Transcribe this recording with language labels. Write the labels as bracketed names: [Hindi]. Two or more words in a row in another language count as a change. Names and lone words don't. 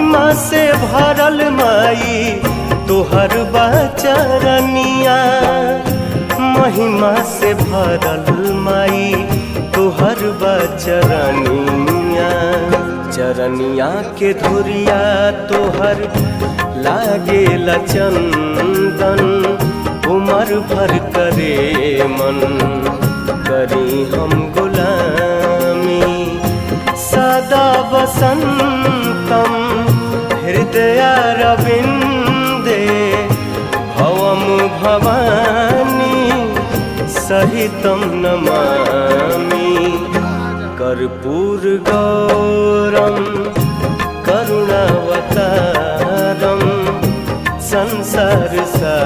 [Bhojpuri] से भरल माई तोहर बचरनिया, महिमा से भरल माई तोहर बचरनिया। चरनिया के धुरिया तोहर लागेला चंदन, उमर भर करे मन करी हम गुलामी। [Sanskrit] सदा वसंतम हृदयारविंदे भवम भवानी सहितं नमामि। कर्पूर गौरम करुणावतारम संसार